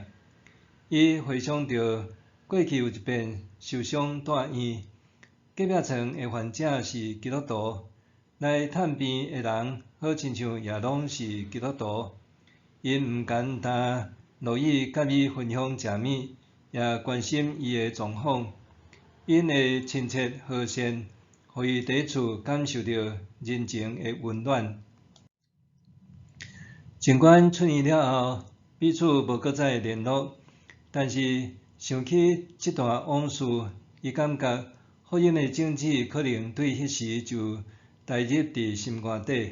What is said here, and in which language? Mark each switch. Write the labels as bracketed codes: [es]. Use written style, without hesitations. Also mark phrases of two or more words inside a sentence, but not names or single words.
[nan] 伊回想着过去有一遍受伤住院，隔壁床的患者是基督徒，来探病的人好亲像也拢是基督徒，因毋简单乐意甲伊分享食物，也关心伊的状况。因的亲切和善，互伊伫厝感受到人情的温暖。尽管出院了后，彼此无搁再联络，但是想起这段往事，伊感觉福音的种子可能对迄时就带入伫心肝底。